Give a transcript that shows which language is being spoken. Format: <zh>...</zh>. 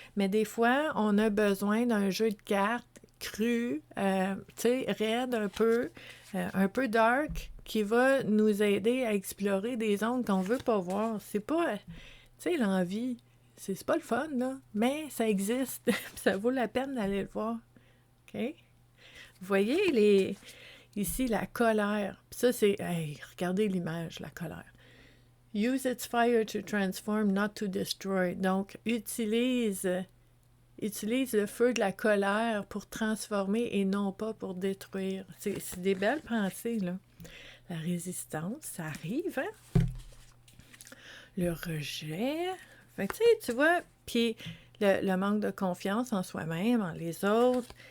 <fr>Mais des fois, on a besoin d'un jeu de cartes cru, tu sais, raide un peu dark, qui va nous aider à explorer des zones qu'on veut pas voir. C'est pas... Tu sais, l'envie, c'est pas le fun, là, mais ça existe. Ça vaut la peine d'aller le voir. OK? Vous voyez, ici, la colère. Puis ça, c'est... Hey, regardez l'image, la colère.</fr> <en>Use its fire to transform, not to destroy.</en> <fr>Donc, utilise le feu de la colère pour transformer et non pas pour détruire. C'est des belles pensées, là. La résistance, ça arrive, hein? Le rejet. Fait que, tu vois, puis le manque de confiance en soi-même, en les autres.</fr>